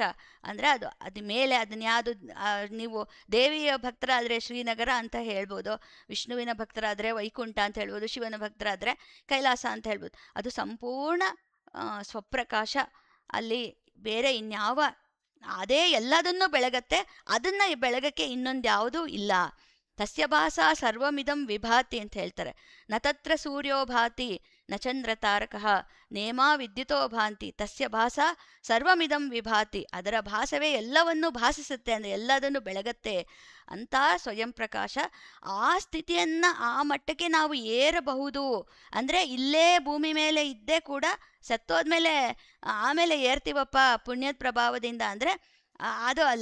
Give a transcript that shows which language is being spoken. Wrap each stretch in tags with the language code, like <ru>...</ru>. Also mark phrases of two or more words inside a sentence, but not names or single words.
<kn>ಅಂದರೆ ಅದು ಮೇಲೆ ಅದನ್ನ ಯಾವುದು, ನೀವು ದೇವಿಯ ಭಕ್ತರಾದರೆ ಶ್ರೀನಗರ ಅಂತ ಹೇಳ್ಬೋದು, ವಿಷ್ಣುವಿನ ಭಕ್ತರಾದರೆ ವೈಕುಂಠ ಅಂತ ಹೇಳ್ಬೋದು, ಶಿವನ ಭಕ್ತರಾದರೆ ಕೈಲಾಸ ಅಂತ ಹೇಳ್ಬೋದು. ಅದು ಸಂಪೂರ್ಣ ಸ್ವಪ್ರಕಾಶ. ಅಲ್ಲಿ ಬೇರೆ ಇನ್ಯಾವ, ಅದೇ ಎಲ್ಲದನ್ನೂ ಬೆಳಗತ್ತೆ, ಅದನ್ನು ಬೆಳಗಕ್ಕೆ ಇನ್ನೊಂದು ಯಾವುದೂ ಇಲ್ಲ.</kn> <sa>ತಸ್ಯ ಭಾಸ ಸರ್ವಮಿದಂ ವಿಭಾತಿ</sa> <kn>ಅಂತ ಹೇಳ್ತಾರೆ.</kn> <sa>ನ ತತ್ರ ಸೂರ್ಯೋ ಭಾತಿ ನ ಚಂದ್ರ ತಾರಕಃ ನೇಮಾ ವಿದ್ಯುತೋ ಭಾಂತಿ ತಸ್ಯ ಭಾಸ ಸರ್ವಮಿದಂ ವಿಭಾತಿ.</sa> <kn>ಅದರ ಭಾಸವೇ ಎಲ್ಲವನ್ನೂ ಭಾಸಿಸುತ್ತೆ, ಅಂದರೆ ಎಲ್ಲದನ್ನು ಬೆಳಗತ್ತೆ ಅಂತ ಸ್ವಯಂ ಪ್ರಕಾಶ. ಆ ಸ್ಥಿತಿಯನ್ನು ಆ ಮಟ್ಟಕ್ಕೆ ನಾವು ಏರಬಹುದು. ಅಂದರೆ ಇಲ್ಲೇ ಭೂಮಿ ಮೇಲೆ ಇದ್ದೇ ಕೂಡ ಸತ್ತೋದ್ಮೇಲೆ ಆಮೇಲೆ ಏರ್ತೀವಪ್ಪ ಪುಣ್ಯದ ಪ್ರಭಾವದಿಂದ ಅಂದರೆ ಅದು ಅಲ್ಲ.</kn>